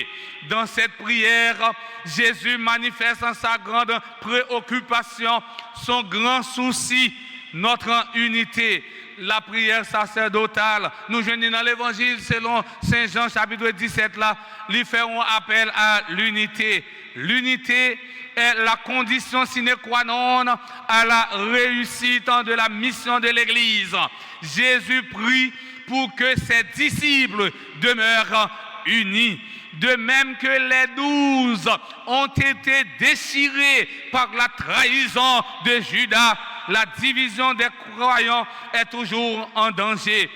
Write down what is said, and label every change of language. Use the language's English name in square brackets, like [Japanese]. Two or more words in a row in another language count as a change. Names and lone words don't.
[French] Dans cette prière, Jésus manifeste en sa grande préoccupation, son grand souci, notre unité. la prière sacerdotale. Nous joignons dans l'évangile selon Saint Jean chapitre 17 là, ils feront appel à l'unité. L'unité est la condition [Latin] sine qua non [French] à la réussite de la mission de l'Église. Jésus prie pour que ses disciples demeurent unis. De même que les 12 ont été déchirés par la trahison de Judas, la division des croyants est toujours en danger.